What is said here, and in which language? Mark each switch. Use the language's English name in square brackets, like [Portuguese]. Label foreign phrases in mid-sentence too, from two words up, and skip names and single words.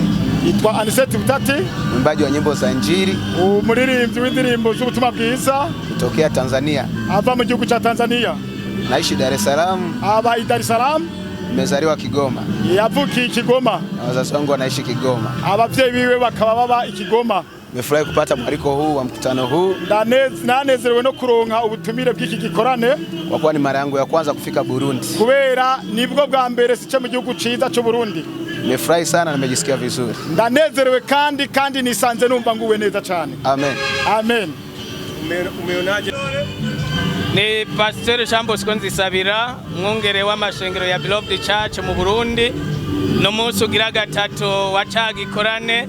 [Rundi] Itwa Aniseti Butati, [Swahili] mwimbaji wa nyimbo za Injili, [Rundi] umuririmbyi w'indirimbo z'ubutumwa bwiza [Swahili] kutokea Tanzania. [Rundi] Ava mu gihugu cha Tanzania. [Swahili] Naishi Dar es Salaam. [Rundi] Aba Dar es Salaam. [Swahili] Nimezaliwa Kigoma. [Rundi] Yavukiye Kigoma. [Swahili] Na wazazi wangu wanaishi Kigoma. [Rundi] Abavyeyi biwe bakaba baba Kigoma. [Swahili] Nimefurahi kupata mwaliko huu wa mkutano huu. [Rundi] Nanezerewe no kuronka ubutumire bw'iki gikorane. [Swahili] Kwa kuwa ni mara yangu ya kwanza kufika Burundi. [Rundi] Kubera nibwo bwa mbere sice mu gihugu ciza cyo Burundi. [Swahili] Nimefurahi sana na nimejisikia vizuri. [Rundi] Ndanezerewe kandi nisanze numva nguwe neza cyane. Amen. Amen. [Swahili] Umeonaje? [Rundi] Ni Pastor Jean Bosco Nzisabira, mwungere w'amashengero ya Beloved Church mu Burundi. No munsi ugira gatatu wa cagikorane.